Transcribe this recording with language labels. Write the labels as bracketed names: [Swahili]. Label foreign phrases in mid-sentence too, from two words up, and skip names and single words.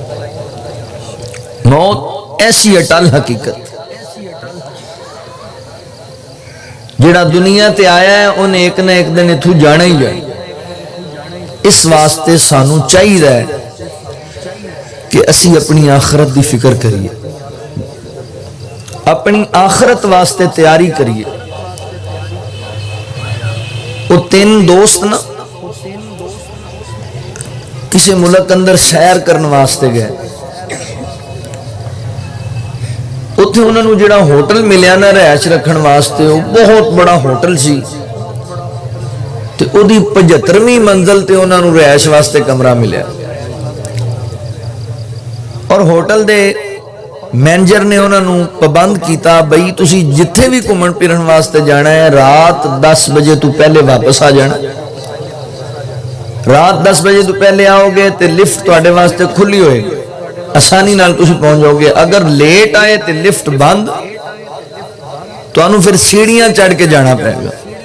[Punjabi] موت ایسی اٹل حقیقت جڑا دنیا تے آیا ہے ان ایک نہ ایک دن اتھو جانا ہی جائے اس واسطے سانو چاہیے ہے کہ اسی اپنی آخرت دی فکر کریے اپنی آخرت واسطے تیاری کریے وہ تین دوست نا کسی ملک اندر سیر کرنے واسطے گئے اوتھے اوہناں نوں جہڑا ہوٹل ملیا نا رہائش رکھن واسطے، وہ بہت وڈا ہوٹل سی تے اوہدی 75ویں منزل تے اوہناں نوں رہائش واسطے کمرہ ملیا. اور ہوٹل دے مینیجر نے انہوں نے پابند کیتا، بئی تسی جتھے وی گھومن پھرن واسطے جانا ہے رات 10 وجے توں پہلے واپس آ جانا. رات 10 وجے توں پہلے آؤ گے تو لفٹ تہاڈے واسطے کھلی ہووے گی، آسانی نال تسی پہنچ جاؤ گے. اگر لیٹ آئے تو لفٹ بند، تہانوں فیر پوڑیاں چڑھ کے جانا پوے گا.